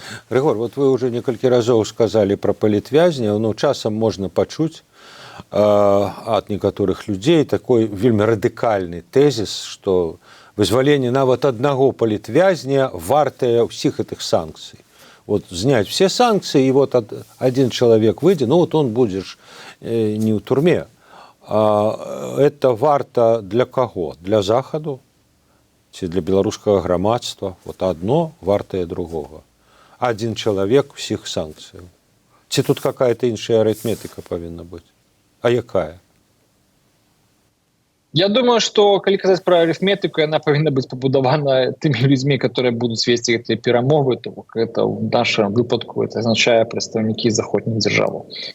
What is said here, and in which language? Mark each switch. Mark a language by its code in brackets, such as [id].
[ru] Рыгор, вот вы уже [be] некалькі разоў сказалі пра палітвязняў, но часам можна пачуць ад некаторых людзей такой вельмі радыкальны тэзіс, што вызваленне нават аднаго палітвязня вартае ўсіх гэтых санкцый. [ru] Вот снять все санкции, и вот один человек выйдет, ну вот он будешь не в турме. [be] это варта для каго? Для захаду ці для беларускага грамадства? [ru] Вот одно [be] вартае другога. Один чалавек усіх санкцыяў. Ці тут какая-то іншая арытметыка павінна быць? А якая? Я думаю, что, калі казаць пра арыфметыку, яна павінна быць пабудавана тымі людзьмі, которые будуць весці гэтыя перамовы, то бок это ў нашым выпадку это азначае прадстаўнікі заходніх дзяржаваў.